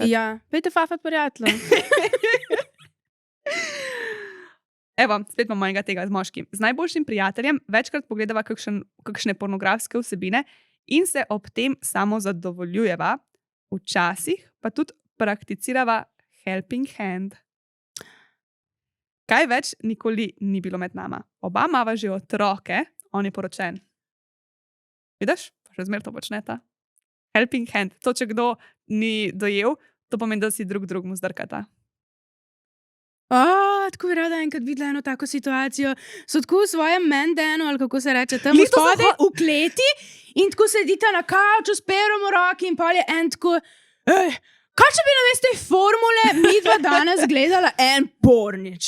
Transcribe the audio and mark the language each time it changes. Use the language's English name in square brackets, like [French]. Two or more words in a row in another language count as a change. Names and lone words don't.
[Slovenian] Ja, pejte fafat prijatelj. Evo, spet imamo enega tega z moškim. Z najboljšim prijateljem večkrat pogledava kakšne pornografske vsebine in se ob tem samo zadovoljujeva, včasih pa tudi prakticirava [English] helping hand. [Slovenian] Kaj več nikoli ni bilo med nama. Oba imava že otroke, on je poročen. Vidiš? Pa še zmer to počneta. [English] Helping hand. [Slovenian] To, če kdo ni dojel, to pomeni, da si drugmu zdrkata. Tako bi rada enkrat videla eno tako situacijo. So tako v svojem mendenu, ali kako se reče, tam spode v kleti in tako sedita na kavču s perom v roki in pol je en tako, kaj če bi namesto te formule mi dva danes gledala en pornič?